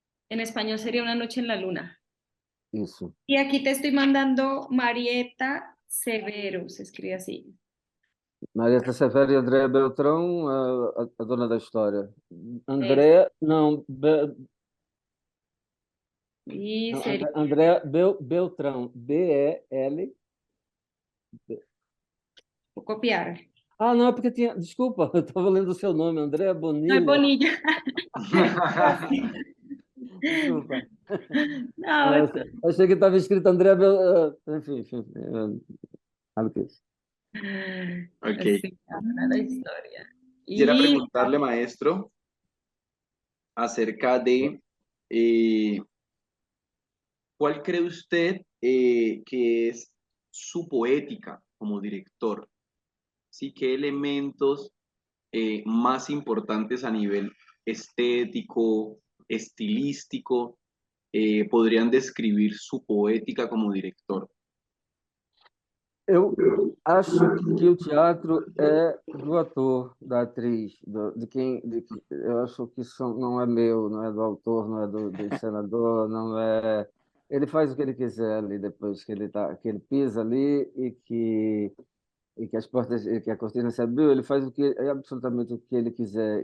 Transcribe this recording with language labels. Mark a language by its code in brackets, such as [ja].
[es] En español sería Una noche en la luna. [pt] Isso. [es] Y aquí te estoy mandando Marieta Severo, se escribe así. [pt] Marieta Severo e Andréa Beltrão, a dona da história. Es- Andréa, não, [es] Y [pt] não, [es] sería, Andréa Beltrão, B-E-L. voy a copiar. [pt] Ah, não, é porque tinha. Desculpa, eu estava lendo o seu nome, Andréa [es] No es Bonilha. Bonilla. [pt] Desculpa. [es] No, [pt] Ah, achei que estava escrito Andréa enfim, sabe o que é isso? Ok. [es] así habla la historia. Quisiera Y preguntarle, maestro, acerca de eh, cuál cree usted que es su poética como director. ¿Sí? ¿Qué elementos más importantes a nivel estético, estilístico, podrían describir su poética como director? [pt] Eu acho que o teatro é do ator, da atriz, eu acho que isso não é meu, não é do autor, não é do encenador, não é. Ele faz o que ele quiser ali depois que ele pisa ali e que as portas, e que a cortina se abriu, ele faz absolutamente o que ele quiser.